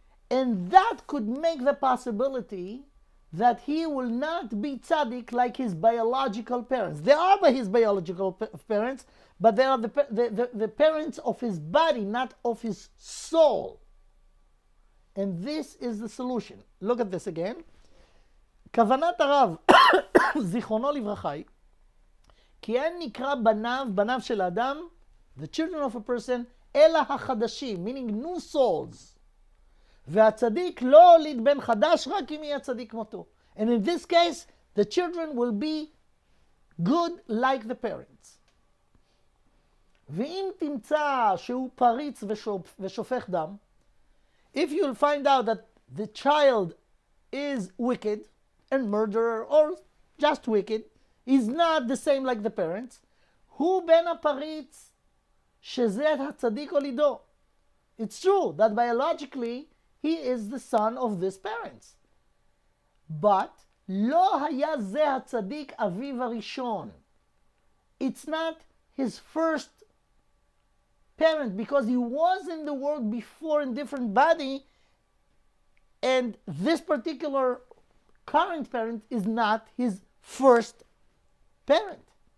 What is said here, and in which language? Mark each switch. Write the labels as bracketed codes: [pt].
[en] And that could make the possibility that he will not be tzaddik like his biological parents. They are by his biological parents, but they are the parents of his body, not of his soul. And this is the solution. Look at this again. [he] כוונת הרב, זיכרונו לברכה, כי אין נקרא בניו של אדם, [en] the children of a person, [he] אלא החדשים, [en] meaning new souls. [he] והצדיק לא הוליד בן חדש, רק אם יהיה צדיק מותו. [en] And in this case, the children will be good like the parents. [he] ואם תמצא שהוא פריץ ושופך דם, [en] if you'll find out that the child is wicked and murderer or just wicked, is not the same like the parents, [he] הוא בן הפריץ שזה הצדיק הולידו. [en] It's true that biologically he is the son of these parents. [he] But לא היה זה הצדיק אביו הראשון. [en] It's not his first parent because he was in the world before in different body, and this particular current parent is not his first parent.